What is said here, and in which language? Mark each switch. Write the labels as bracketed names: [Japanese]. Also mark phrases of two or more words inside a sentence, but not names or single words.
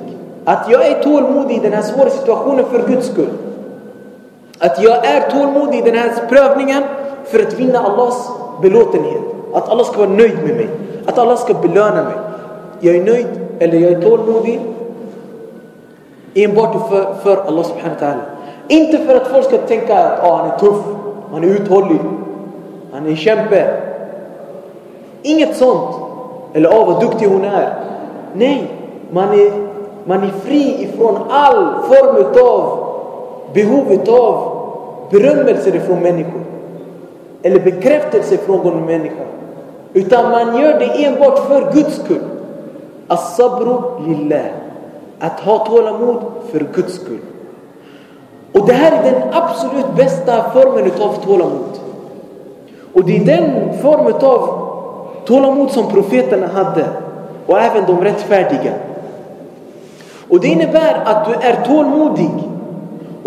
[Swedish] Att jag är tålmodig i den här svåra situationen för Guds skull. Att jag är tålmodig i den här prövningen för att vinna Allahs belåtenhet. Att Allah ska vara nöjd med mig. Att Allah ska belöna mig. Jag är nöjd eller jag är tålmodig enbart för Allah [Arabic] سبحانه وتعالى. [Swedish] Inte för att folk ska tänka att han är tuff, han är uthållig, han är en kämpe. Inget sånt. Eller vad duktig hon är. Nej, man är fri ifrån all form av behov av berömmelse från människor. Eller bekräftelse från någon människa. Utan man gör det enbart för Guds skull. [Arabic] الصبر لله. [Swedish] Att ha tålamod för Guds skull. Och det här är den absolut bästa formen av tålamod. Och det är den form av tålamod som profeterna hade. Och även de rättfärdiga. Och det innebär att du är tålmodig.